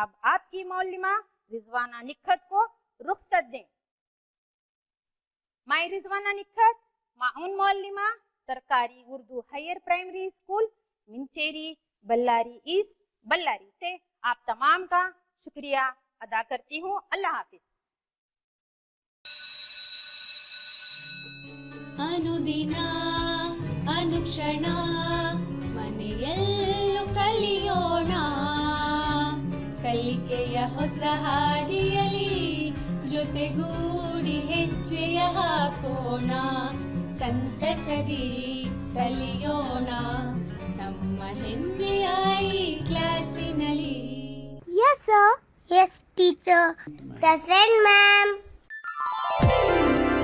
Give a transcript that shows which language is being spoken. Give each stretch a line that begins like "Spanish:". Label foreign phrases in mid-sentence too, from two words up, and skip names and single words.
Hindi: अब आपकी मौलिमा रिजवाना निखत को रुखसत दें। मैं रिजवाना निखत, माउन मौलिमा, सरकारी उर्दू हायर प्राइमरी स्कूल, मिंचेरी, बल्लारी ईस्ट, बल्लारी से आप तमाम का शुक्रिया अदा करती हूँ। अल्लाह हाफिज।
Kannada: ಅನುದಿನ ಅನುಕ್ಷಣ ಮನೆಯಲ್ಲೂ ಕಲಿಯೋಣ, ಕಲಿಕೆಯ ಹೊಸ ಹಾದಿಯಲಿ ಜೊತೆಗೂಡಿ ಹೆಜ್ಜೆಯ ಹಾಕೋಣ, ಸಂತಸದಿ ಕಲಿಯೋಣ ನಮ್ಮ ಹೆಮ್ಮೆಯ ಈ ಕ್ಲಾಸಿನಲ್ಲಿ.
English: Yes, sir. Yes, teacher. Present, ma'am.